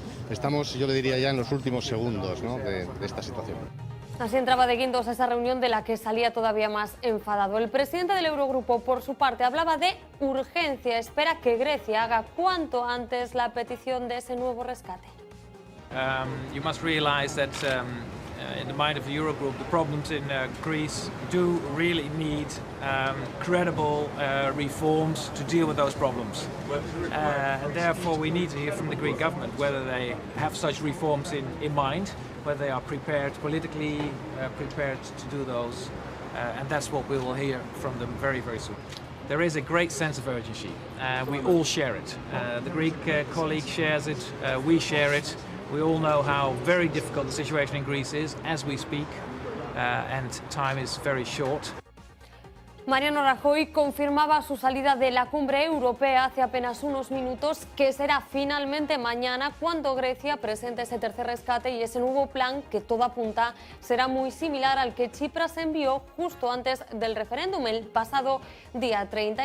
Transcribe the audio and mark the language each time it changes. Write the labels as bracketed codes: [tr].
[es] Estamos, yo le diría, ya en los últimos segundos, ¿no?, de esta situación. Así entraba de guindos a esa reunión de la que salía todavía más enfadado. El presidente del Eurogrupo, por su parte, hablaba de urgencia. Espera que Grecia haga cuanto antes la petición de ese nuevo rescate. [en] You must realize that in the mind of the Eurogroup, the problems in Greece do really need credible reforms to deal with those problems. And therefore we need to hear from the Greek government whether they have such reforms in mind, whether they are prepared, politically prepared to do those, and that's what we will hear from them very, very soon. There is a great sense of urgency. We all share it. The Greek colleague shares it, we share it. We all know how very difficult the situation in Greece is as we speak, and time is very short. [es] Mariano Rajoy confirmaba su salida de la cumbre europea hace apenas unos minutos, que será finalmente mañana cuando Grecia presente ese tercer rescate y ese nuevo plan que todo apunta será muy similar al que Tsipras envió justo antes del referéndum el pasado día 30.